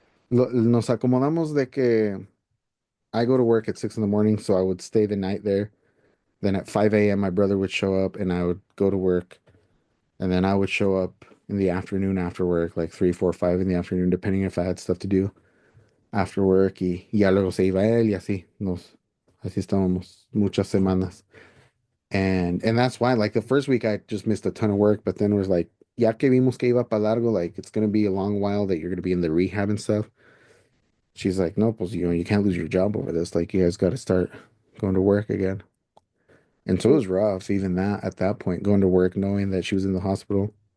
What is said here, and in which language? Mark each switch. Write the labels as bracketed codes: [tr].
[es] Nos acomodamos de que [en] I go to work at 6 in the morning, so I would stay the night there. Then at 5 a.m., my brother would show up, and I would go to work. And then I would show up in the afternoon after work, like 3, 4, 5 in the afternoon, depending if I had stuff to do after work. [es] Y ya luego se iba él y así. Así estábamos muchas semanas. [en] And that's why, like, the first week I just missed a ton of work, but then it was like, [es] ya que vimos que iba para largo, [en] like, it's going to be a long while that you're going to be in the rehab and stuff. She's like, [es] no, pues, [en] you can't lose your job over this. Like, you guys got to start going to work again. And so it was rough, even that at that point, going to work knowing that she was in the hospital.